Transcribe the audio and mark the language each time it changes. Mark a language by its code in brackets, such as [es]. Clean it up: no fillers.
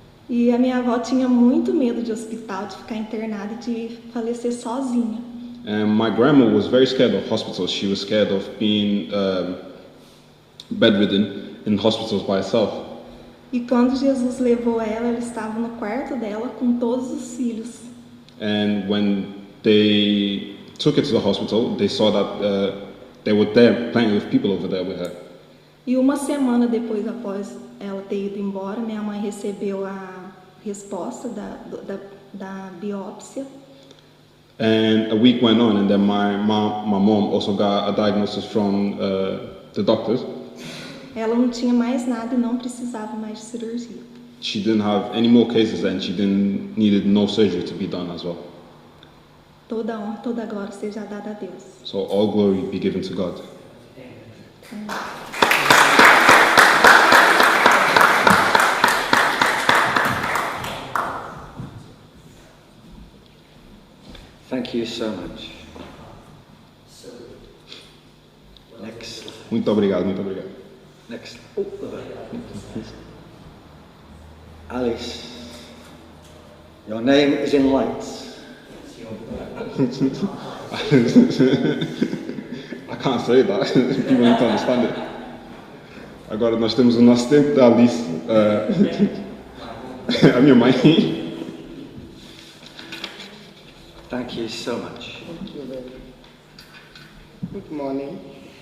[pt] E a minha avó tinha muito medo de hospital, de ficar internada e de falecer sozinha. [en] And my grandma was very scared of hospitals. She was scared of being bedridden in hospitals by herself. [pt] E quando Jesus levou ela estava no quarto dela com todos os filhos. [en] And when they took her to the hospital, they saw that there were plenty of people over there with her. [pt] E uma semana depois, após ela ter ido embora, minha mãe recebeu a resposta da biópsia. [en] And a week went on, and then my mom also got a diagnosis from the doctors. [pt] Ela não tinha mais nada e não precisava mais de cirurgia. [en] She didn't have any more cases, and she needed no surgery to be done as well. [pt] Toda honra, toda glória seja dada a Deus. [en] So all glory be given to God. Thank you so much. Next slide. [pt] Muito obrigado, muito obrigado. [en] Next. Oh, Alice, your name is in lights. I can't say that. People need to understand it. [pt] Agora nós temos um assistente da Alice, a minha mãe. [en] Thank you so much. Thank you very much. Good morning.